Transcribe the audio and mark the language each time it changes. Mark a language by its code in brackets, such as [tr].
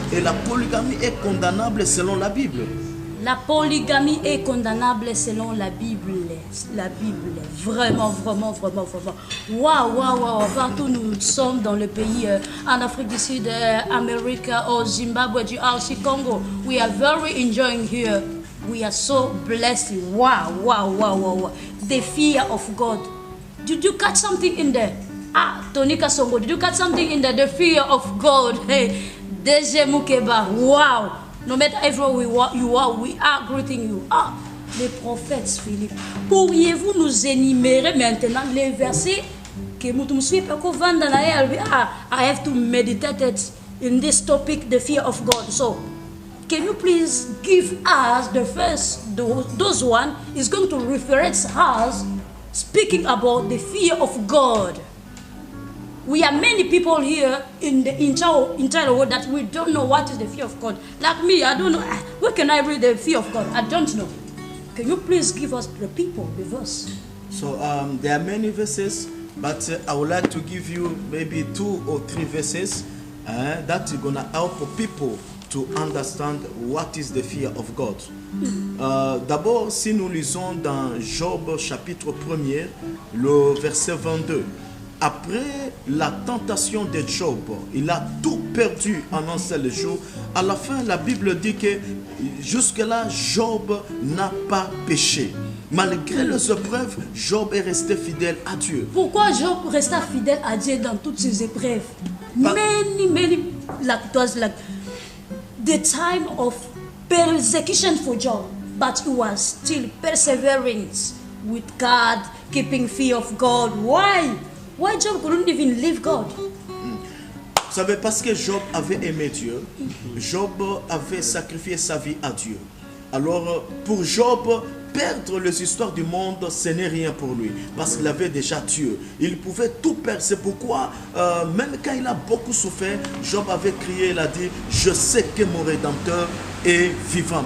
[fr] Et la polygamie est condamnable selon la Bible. La polygamie est condamnable selon la Bible. La Bible, vraiment, vraiment, vraiment, vraiment. Waouh, waouh, waouh. Partout nous sommes dans le pays, en Afrique du Sud, Amérique, au Zimbabwe, du RC Congo. [en] We are very enjoying here. We are so blessed. Wow, wow, wow, wow, wow. The fear of God. Did you catch something in there? Ah, Tonika Songo, did you catch something in there? The fear of God. Hey, Deje Mukeba. Wow. No matter everywhere you are, we are greeting you. [fr] Ah, les prophètes, Philippe. Pourriez-vous nous énumérer maintenant les versets que nous suivons? [en] I have to meditate in this topic, the fear of God. So, can you please give us the first, those one is going to reference us speaking about the fear of God. We are many people here in the entire world that we don't know what is the fear of God. Like me, I don't know. Where can I read the fear of God? I don't know. Can you please give us the people, the verse? So there are many verses, but I would like to give you maybe 2 or 3 verses that are going to help people to understand what is the fear of God. [fr] D'abord, si nous lisons dans Job chapitre 1er, le verset 22, après la tentation de Job, il a tout perdu en un seul jour. À la fin, la Bible dit que jusque-là, Job n'a pas péché. Malgré les épreuves, Job est resté fidèle à Dieu. Pourquoi Job resta fidèle à Dieu dans toutes ces épreuves? [en] Many, like it was like the time of persecution for Job, but he was still persevering with God, keeping fear of God. Why? Why Job couldn't even leave God? [fr] Vous savez, parce que Job avait aimé Dieu, Job avait sacrifié sa vie à Dieu. Alors, pour Job, perdre les histoires du monde, ce n'est rien pour lui. Parce qu'il avait déjà Dieu. Il pouvait tout perdre. C'est pourquoi, même quand il a beaucoup souffert, Job avait crié, il a dit, je sais que mon Rédempteur est vivant.